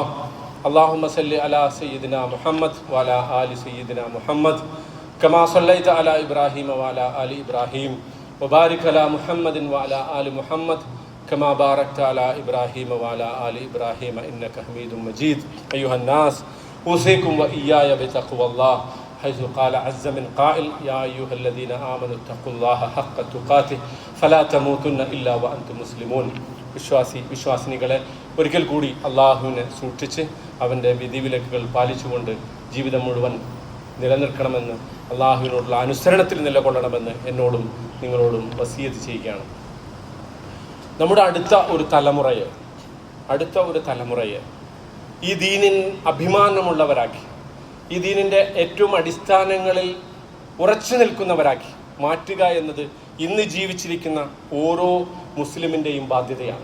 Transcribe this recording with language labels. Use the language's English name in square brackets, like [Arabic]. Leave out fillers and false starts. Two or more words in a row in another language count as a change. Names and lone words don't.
[Arabic] اللهم صل على سيدنا محمد وعلى آل سيدنا محمد كما صليت على إبراهيم وعلى آل إبراهيم وبارك على محمد وعلى آل محمد كما باركت على إبراهيم وعلى آل إبراهيم إنك حميد مجيد. أيها الناس أوصيكم وإياي بتقوى الله حيث قال عز من قائل يا أيها الذين آمنوا اتقوا الله حق تقاته فلا تموتن إلا وأنتم مسلمون. [Malayalam] വിശ്വാസിനികളെ ഒരിക്കൽ കൂടി അള്ളാഹുവിനെ സൂക്ഷിച്ച് അവൻ്റെ വിധിവിലക്കുകൾ പാലിച്ചുകൊണ്ട് ജീവിതം മുഴുവൻ നിലനിൽക്കണമെന്ന്, അള്ളാഹുവിനോടുള്ള അനുസരണത്തിൽ നിലകൊള്ളണമെന്ന് എന്നോടും നിങ്ങളോടും വസിയത്ത് ചെയ്യുകയാണ്. നമ്മുടെ അടുത്ത ഒരു തലമുറയെ ഈ ദീനിൻ അഭിമാനമുള്ളവരാക്കി, ഈ ദീനിൻ്റെ ഏറ്റവും അടിസ്ഥാനങ്ങളിൽ ഉറച്ചു നിൽക്കുന്നവരാക്കി മാറ്റുക എന്നത് ഇന്ന് ജീവിച്ചിരിക്കുന്ന ഓരോ മുസ്ലിമിൻ്റെയും ബാധ്യതയാണ്.